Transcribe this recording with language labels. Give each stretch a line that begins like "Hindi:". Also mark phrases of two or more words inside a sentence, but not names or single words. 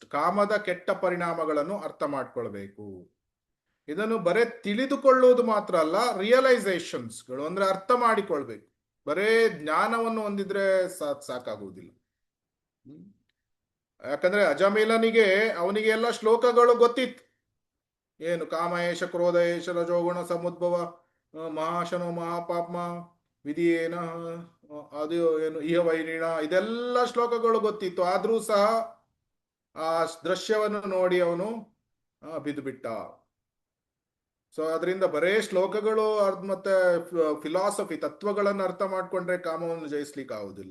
Kannada: ಕಾಮದ ಕೆಟ್ಟ ಪರಿಣಾಮಗಳನ್ನು ಅರ್ಥ ಮಾಡ್ಕೊಳ್ಬೇಕು. ಇದನ್ನು ಬರೇ ತಿಳಿದುಕೊಳ್ಳುವುದು ಮಾತ್ರ ಅಲ್ಲ, ರಿಯಲೈಸೇಷನ್ಸ್ಗಳು ಅಂದ್ರೆ ಅರ್ಥ ಮಾಡಿಕೊಳ್ಬೇಕು. ಬರೇ ಜ್ಞಾನವನ್ನು ಹೊಂದಿದ್ರೆ ಸಾಕಾಗುವುದಿಲ್ಲ. ಯಾಕಂದ್ರೆ ಅಜಮೀಲನಿಗೆ ಅವನಿಗೆ ಎಲ್ಲ ಶ್ಲೋಕಗಳು ಗೊತ್ತಿತ್ತು.
Sanskrit: ಏನು ಕಾಮ ಏಷ ಕ್ರೋಧ ಏಷ ರಜೋಗುಣ ಸಮುದ್ಭವ ಮಹಾಶನೋ ಮಹಾಪಾಪ್ಮ ವಿಧಿಯೇನ
Kannada: ಅದು ಏನು
Sanskrit: ಇಹ ವೈರಿಣ,
Kannada: ಇದೆಲ್ಲ ಶ್ಲೋಕಗಳು ಗೊತ್ತಿತ್ತು. ಆದ್ರೂ ಸಹ ಆ ದೃಶ್ಯವನ್ನು ನೋಡಿ ಅವನು ಬಿದ್ದು ಬಿಟ್ಟ. ಸೊ ಅದರಿಂದ ಬರೇ ಶ್ಲೋಕಗಳು ಮತ್ತೆ ಫಿಲಾಸಫಿ ತತ್ವಗಳನ್ನು ಅರ್ಥ ಮಾಡ್ಕೊಂಡ್ರೆ ಕಾಮವನ್ನು ಜಯಿಸ್ಲಿಕ್ಕೆ ಆಗುದಿಲ್ಲ.